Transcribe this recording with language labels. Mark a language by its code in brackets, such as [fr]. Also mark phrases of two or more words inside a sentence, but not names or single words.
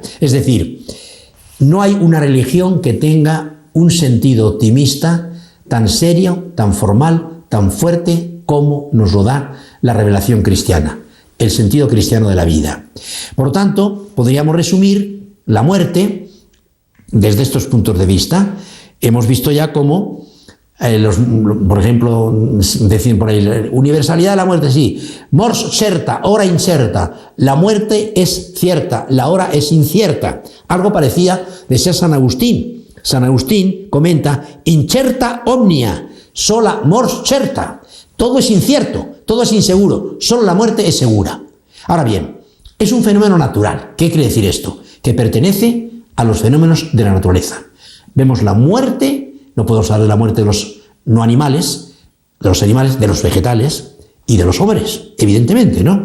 [es] Es decir, no hay una religión que tenga un sentido optimista tan serio, tan formal, tan fuerte como nos lo da la revelación cristiana, el sentido cristiano de la vida. Por lo tanto, podríamos resumir la muerte desde estos puntos de vista. Hemos visto ya cómo, por ejemplo, decir por ahí, universalidad de la muerte, sí, [la] mors certa, hora incerta, [es] la muerte es cierta, la hora es incierta. Algo parecía decía San Agustín. San Agustín comenta, [la] incerta omnia, sola mors certa. [es] Todo es incierto, todo es inseguro, solo la muerte es segura. Ahora bien, es un fenómeno natural. ¿Qué quiere decir esto? Que pertenece a los fenómenos de la naturaleza. Vemos la muerte, no podemos hablar de la muerte de los no animales, de los animales, de los vegetales y de los hombres, evidentemente, ¿no?